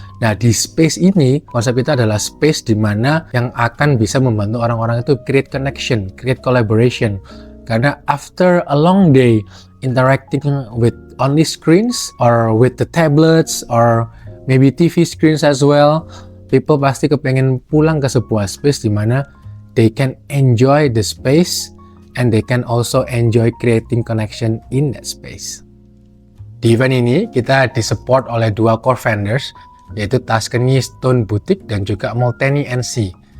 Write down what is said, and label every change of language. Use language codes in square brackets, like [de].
[id] Nah, di space ini konsep kita adalah space di mana yang akan bisa membantu orang-orang itu [en] create connection, create collaboration. Karena after a long day interacting with only screens or with the tablets or maybe TV screens as well, people [id] pasti kepengen pulang ke sebuah space di mana [en] they can enjoy the space and they can also enjoy creating connection in that space. [id] Di event ini kita disupport oleh dua core vendors, yaitu Tuscany Stone Boutique dan juga Molteni NC.